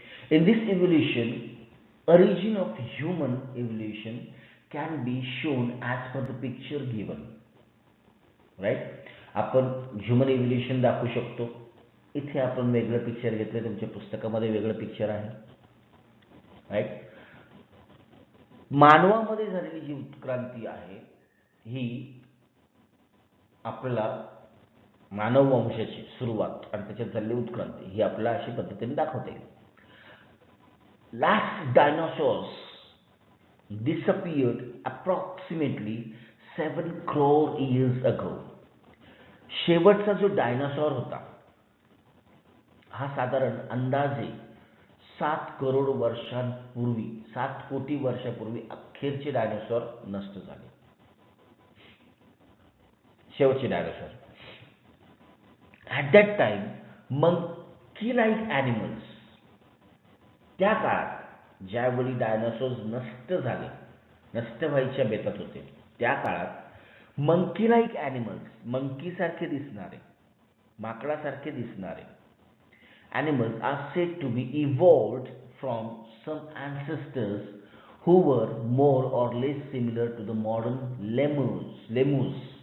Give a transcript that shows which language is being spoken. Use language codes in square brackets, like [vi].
[en] In this evolution, origin of human evolution can be shown as per the picture given, right. [mr] आपण human evolution दाखवू शकतो. इथे आपण वेगळं पिक्चर घेतलं, तुमच्या पुस्तकामध्ये वेगळं पिक्चर आहे, राईट. मानवामध्ये झालेली जी उत्क्रांती आहे ही आपल्याला मानव वंशाची सुरुवात आणि त्याच्यात झालेली उत्क्रांती ही आपल्याला अशी पद्धतीने दाखवता येईल. [en] Last dinosaurs disappeared approximately 7 crore years ago. [mr] शेवटचा जो डायनासॉर होता हा साधारण अंदाजे 7 करोड वर्षांपूर्वी, 7 कोटी वर्षापूर्वी अखेरचे डायनासॉर नष्ट झाले. शेवटचे dinosaur. [en] at that time monkey like animals, [mr] त्या काळात ज्यावेळी डायनासॉर्स नष्ट झाले, नष्ट व्हायच्या बेतात होते, त्या काळात मंकी लाईक ॲनिमल्स, मंकीसारखे दिसणारे, माकडासारखे दिसणारे [en] animals are said to be evolved from some ancestors who were more or less similar to the modern lemurs.